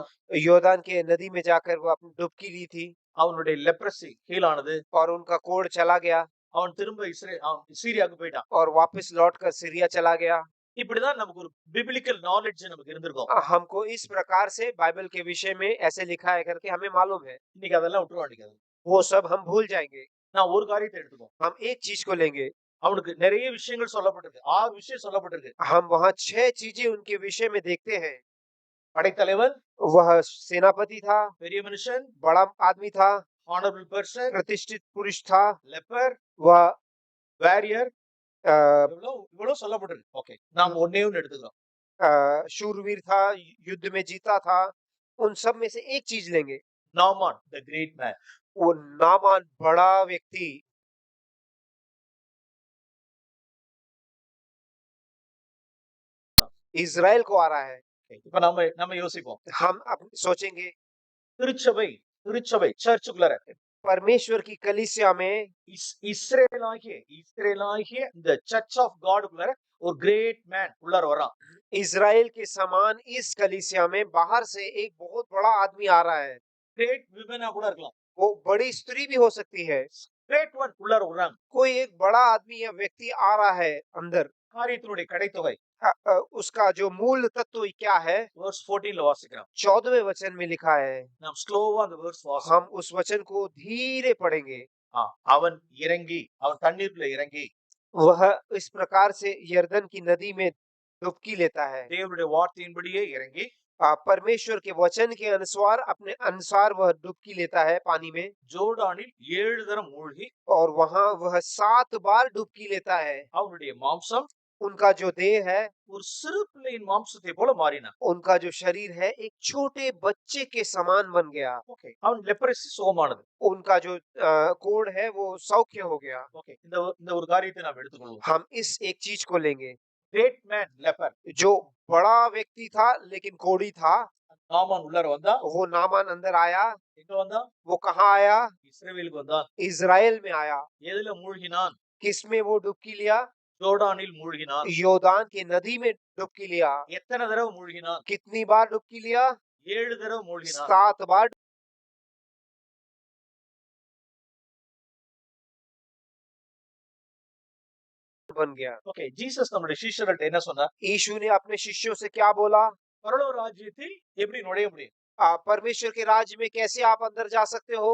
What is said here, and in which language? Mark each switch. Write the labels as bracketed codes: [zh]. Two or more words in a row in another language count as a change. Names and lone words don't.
[hi] योर्दान के नदी में जाकर वह अपनी डुबकी ली थी [ta] அவனுடைய லெப்ரசி ஹீலானது. [hi] और उनका कोढ़ चला गया [ta] அவன் திரும்ப சீரியாவுக்கு போயிட்டான். [hi] और वापस लौटकर सीरिया चला गया। [ta] இப்படிதான் நமக்கு ஒரு [en] biblical knowledge [ta] நமக்கு இருந்திருக்கும். [hi] हमको इस प्रकार से बाइबल के विषय में ऐसे लिखा है करके हमें मालूम है। [ta] இன்னைக்கு அதெல்லாம் விட்டுற வேண்டியது. [hi] वो सब हम भूल जाएंगे। [ta] நான் ஒரு காரியத்தை எடுத்துக்கோ. [hi] हम एक चीज को लेंगे। [ta] அவனுக்கு நிறைய விஷயங்கள் சொல்லப்பட்டிருக்கு. 6 விஷயம் சொல்லப்பட்டிருக்கு. [hi] हम वहाँ 6 चीजें उनके विषय में देखते हैं। [ta] படைத்தலைவன், [hi] वह सेनापति था, [ta] பெரிய மனுஷன், [hi] बड़ा आदमी था, [en] honorable person, [hi] प्रतिष्ठित पुरुष था, [en] leper, [hi] वह [en] warrior, अ, [ta] இவ்வளவு சொல்லப்பட்டிருக்கு. ஓகே, நாம் ஒண்ணே ஒண்ணு எடுத்துக்கிறோம். [hi] शूरवीर था, युद्ध में जीता था। उन सब में से एक चीज लेंगे। [ta] நாமான், [en] the great man. [hi] वो नामान बड़ा व्यक्ति इज़राइल को आ रहा है। [ta] இப்ப நம்ம யோசிப்போம். [hi] हम सोचेंगे [ta] திருச்சபை சர்ச்சுக்குள்ள [hi] परमेश्वर की कलीसिया में [ta] இஸ்ரேலாகிய இந்த [en] church of Godக்குள்ள [ta] ஒரு [en] great man [ta] உள்ளார வரான். [hi] इज़राइल के समान इस कलीसिया में बाहर से एक बहुत बड़ा आदमी आ रहा है। [en] great womanஆ [ta] கூட இருக்கலாம். [hi] वो बड़ी स्त्री भी हो सकती है। [en] great one [ta] உள்ளார வரான். [hi] कोई एक बड़ा आदमी या व्यक्ति आ रहा है अंदर। [ta] காரியத்தினுடைய கடைத்தொகை [hi] उसका जो मूल तत्व क्या है, [ta] verse 14 வாசிக்கிறோம். [hi] 14वें वचन में लिखा है। [ta] நாம் ஸ்லோவா அந்த verse வாசிக்கிறோம். [hi] हम उस वचन को धीरे पढ़ेंगे। [ta] அவன் இறங்கி, அவன் தண்ணீர்ல இறங்கி, [hi] वह इस प्रकार से यर्दन की नदी में डुबकी लेता है। [ta] தேவனுடைய வார்த்தையின்படியே இறங்கி, [hi] परमेश्वर के वचन के अनुसार अपने अनुसार वह डुबकी लेता है पानी में। [ta] ஜோர்டானில் 7 தரம் மூழ்கி, [hi] और वहाँ वह 7 बार डुबकी लेता है। [ta] அவனுடைய மாம்சம் [hi] उनका जो देह है [ta] ஒரு சிறு பிள்ளையின் மாம்சத்தை போல மாறினான். [hi] उनका जो शरीर है एक छोटे बच्चे के समान बन गया। [ta] ஓகே, அவன் லெப்ரசி சுகமானது. [hi] उनका जो कोढ़ है वो सौख्य हो गया। [ta] ஓகே, இந்த ஒரு காரியத்தை நாம் எடுத்துக்கொள்வோம். [hi] हम इस एक चीज को लेंगे। [en] great man leper, [hi] जो बड़ा व्यक्ति था लेकिन कोढ़ी था, [ta] நாமான் உள்ளார வந்தா. [hi] वो नामान अंदर आया। [ta] எங்க வந்தா? [hi] वो कहाँ आया? [ta] இஸ்ரவேலுக்கு வந்தான். [hi] इज़राइल में आया। [ta] எதுல மூழ்கினான்? [hi] किसमें वो डुबकी लिया? [ta] ஜோர்டானில் மூழ்கினான். [hi] योर्दान की नदी में डुबकी लिया। [ta] எத்தனை தடவை மூழ்கினான்? [hi] कितनी बार डुबकी लिया? [ta] 7 தடவை மூழ்கினான். [hi] 7 बार बन गया। [ta] ஓகே, ஜீசஸ் நம்முடைய சீஷர்கள்ட்ட என்ன சொன்னார்? [hi] यीशु ने अपने शिष्यों से क्या बोला? [ta] பரலோக ராஜ்யத்தில் எப்படி நுழைய முடியும்? [hi] परमेश्वर के राज्य में कैसे आप अंदर जा सकते हो?